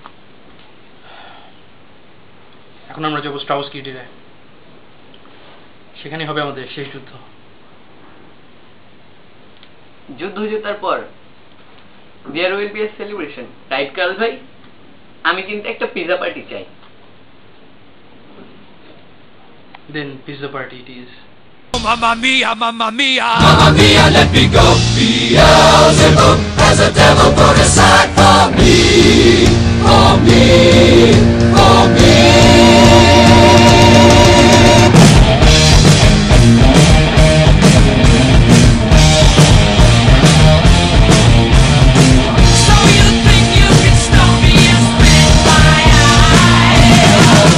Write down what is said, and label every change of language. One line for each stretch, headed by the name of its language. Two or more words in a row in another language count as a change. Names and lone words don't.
Bangla: এখন আমরা যাবো স্ট্রাউস্কি ডিলে, সেখানে হবে আমাদের শেষ যুদ্ধ। যুদ্ধ জেতার পর
English: there will be a celebration, right কার্ল ভাই?
Bangla: আমি কিন্তু একটা
English: pizza party
Bangla: চাই।
English: then pizza party it is.
Italian: Mamma mia, mamma mia. Mamma mia,
English: let me go. Beelzebub has a devil put aside for me, for me, for me. So you think you can stop me and spit my eye?